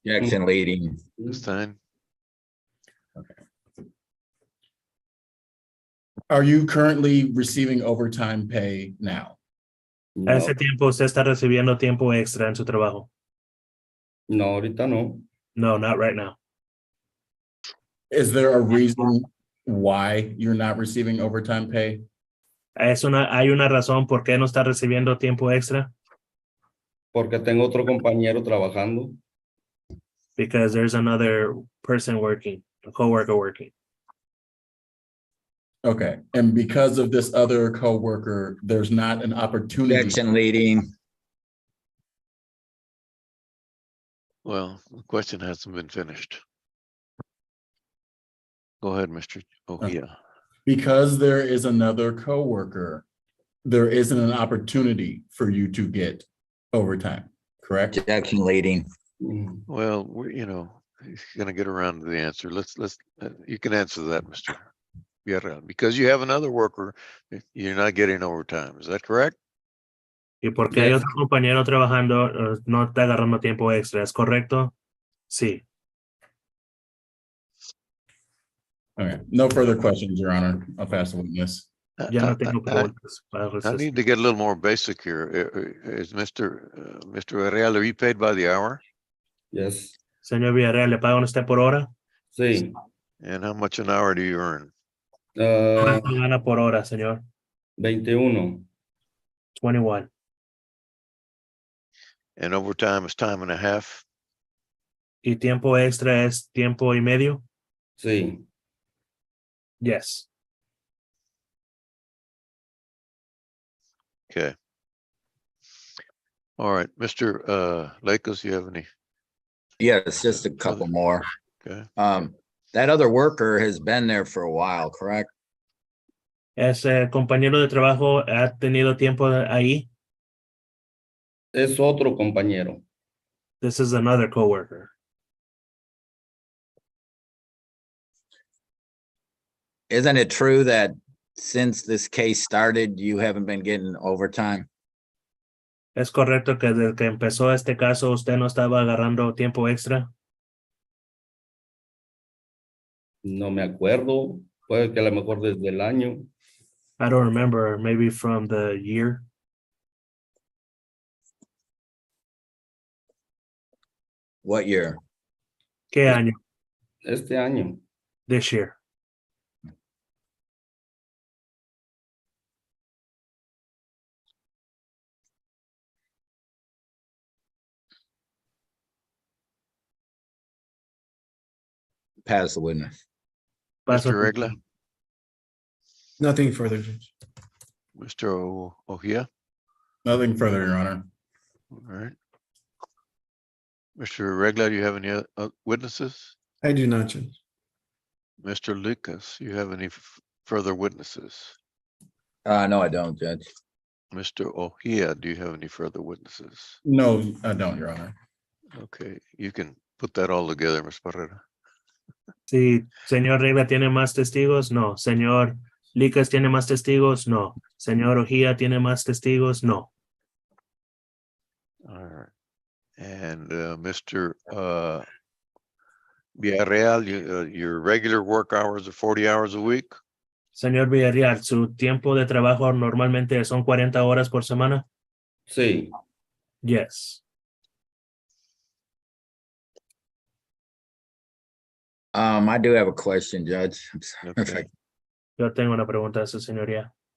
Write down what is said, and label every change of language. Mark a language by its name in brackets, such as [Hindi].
[English] Jackson leading. This time, Are you currently receiving overtime pay now? A [Spanish] No, ese tiempo usted está recibiendo tiempo extra en su trabajo. no, ahorita no. [English] No, not right now. Is there a reason why you're not receiving overtime pay? [Spanish] Hay una razón por qué no está recibiendo tiempo extra. Porque tengo otro compañero trabajando. [English] Because there's another person working, a coworker working. Okay, and because of this other coworker, there's not an opportunity. Jackson leading. well, the question hasn't been finished. Go ahead, Mr. Ojea. Because there is another coworker, there isn't an opportunity for you to get overtime, correct? Jackson leading. Mm, Well, he's gonna get around to the answer. You can answer that, Mr. Villarreal, because you have another worker, you're not getting overtime. Is that correct? [Spanish] Y porque hay [English] Yes. [Spanish] otro compañero trabajando, no está agarrando tiempo extra. ¿Es correcto? Sí. [English] Okay, no further questions, Your Honor. I'll pass the witness. [Spanish] Ya no [English] I- [Spanish] tengo [English] I- [Spanish] preguntas. [English] I need to get a little more basic here. Is Mr. Villarreal, are you paid by the hour? yes. [Spanish] Señor Villarreal, ¿le pagan usted por hora? Sí. [English] And how much an hour do you earn? [Spanish] ¿Cuánto gana por hora, señor? 21. [English] 21. And overtime is time and a half? [Spanish] ¿Y tiempo extra es tiempo y medio? Sí. [English] Yes. Okay. All right, Mr. Lakos, you have any? Yes, just a couple more. Okay. That other worker has been there for a while, correct? [Spanish] Ese compañero de trabajo ha tenido tiempo ahí. Es otro compañero. [English] This is another coworker. Isn't it true that since this case started, you haven't been getting overtime? [Spanish] ¿Es correcto que desde que empezó este caso usted no estaba agarrando tiempo extra? No me acuerdo. Puede que a lo mejor desde el año. [English] I don't remember, maybe from the year. What year? [Spanish] ¿Qué año? Este año. [English] This year. Pass the witness. [Spanish] Paso- [English] Mr. Regla, Nothing further, Judge. Mr. Ojea? Nothing further, Your Honor. All right. Mr. Regla, do you have any witnesses? I do not, Judge. Mr. Lucas, you have any further witnesses? No, I don't, Judge. Mr. Ojea, do you have any further witnesses? No, I don't, Your Honor. Okay, you can put that all together, Ms. Barrera. [Spanish] Sí, señor Regla tiene más testigos, no. Señor Licas tiene más testigos, no. Señor Ojía tiene más testigos, no. [English] All right. And Mr. Villarreal, your regular work hours are 40 hours a week? [Spanish] Señor Villarreal, ¿su tiempo de trabajo normalmente son 40 horas por semana? Sí. [English] Yes. I do have a question, Judge. I'm sorry if Okay. [Spanish] Yo tengo una pregunta a su señoría.